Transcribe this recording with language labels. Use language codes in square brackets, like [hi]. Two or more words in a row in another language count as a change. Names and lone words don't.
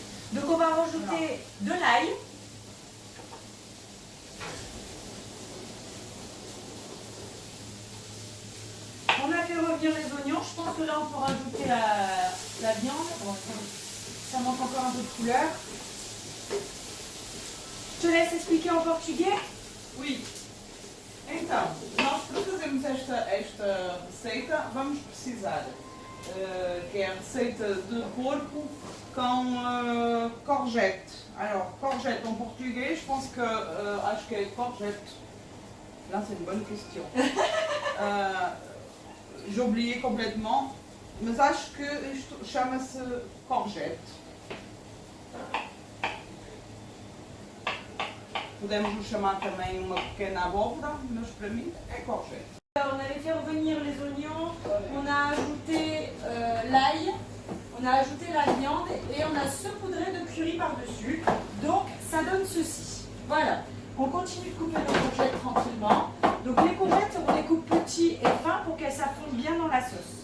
[fr] Donc on va rajouter de l'ail. On a fait revenir les oignons. Je pense que là, on peut rajouter la viande. Bon, ça manque encore un peu de couleur. Je te laisse expliquer en portugais. Oui. [pt] Então, nós para fazermos esta receita vamos precisar que é a receita de porco com courgette. [fr] Alors, courgette en portugais, je pense que [pt] acho que é courgette. [fr] Là, c'est une bonne question. J'ai oublié complètement, [pt] mas acho que isto chama-se courgette. Podemos chamar também uma pequena abóbora, mas para mim é courgette. [fr] On avait fait revenir les oignons, on a ajouté l'ail, on a ajouté la viande et on a saupoudré de curry par-dessus. Donc ça donne ceci. Voilà. On continue de couper nos courgettes tranquillement. Donc les courgettes, on les coupe petits et fins pour qu'elles s'affondent bien dans la sauce.